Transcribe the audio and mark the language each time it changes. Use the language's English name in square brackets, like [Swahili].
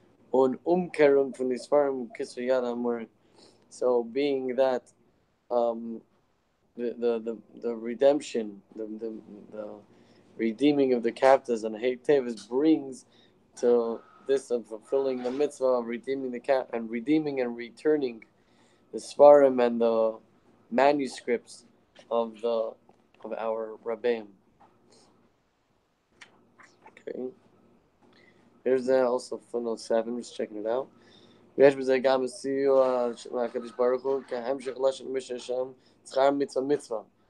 [Yiddish] und Umkehrung von den Sfarim Kisviyad Amur. [English] So being that um, the redemption, the redeeming of the captives and Teves brings to this of fulfilling the mitzvah of redeeming the cap and redeeming and returning the Svarim and the manuscripts of the of our Rabbeim. Okay. Here's also footnote 7, just checking it out. [Hebrew] ויש בזה גם סיוע מהקדוש ברוך הוא כהמשך לשון משנה שם שכר מצווה מצווה.